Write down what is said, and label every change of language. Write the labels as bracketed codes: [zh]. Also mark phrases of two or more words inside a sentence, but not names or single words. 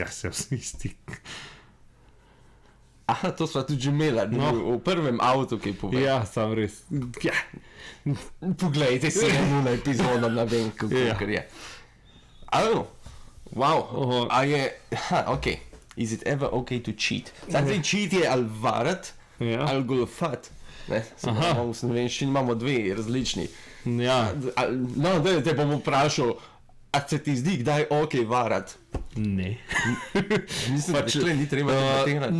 [sl] Ja, se vsi. Aha, to sva tudi že imela, v prvem avtu, ki je povedal. Ja, sam res. Ja. Poglejte si eno epizodo, ne vem, kako je. Alo, wow, a je, okej. [en] Is it ever okay to cheat? [sl] Zdaj, cheat je ali varat, ali goljufat. V slovenščini imamo dve različni. Ja. No, da te bom vprašal, a se ti zdi kdaj okej varat? Ne. Mislim, da tle ni treba debatirati.